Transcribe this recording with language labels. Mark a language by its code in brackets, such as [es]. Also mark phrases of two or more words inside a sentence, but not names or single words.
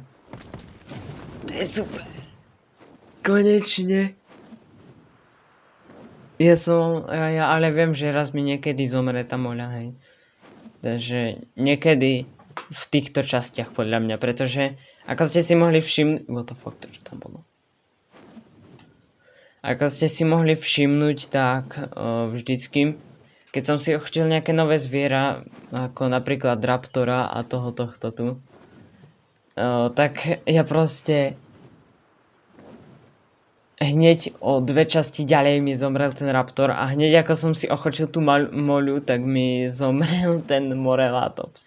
[sk] To je super. Konečne. Ja ale viem, že raz mi niekedy zomre tá moľa, hej. Takže niekedy v týchto častiach podľa mňa, pretože ako ste si mohli všimnúť... [en] What the fuck, [sk] to čo tam bolo? Ako ste si mohli všimnúť, tak vždycky, keď som si chcel nejaké nové zviera, ako napríklad Raptora a tohto tu, tak ja proste hneď o 2 časti ďalej mi zomrel ten Raptor a hneď ako som si ochočil tú moľu, tak mi zomrel ten Morelatops.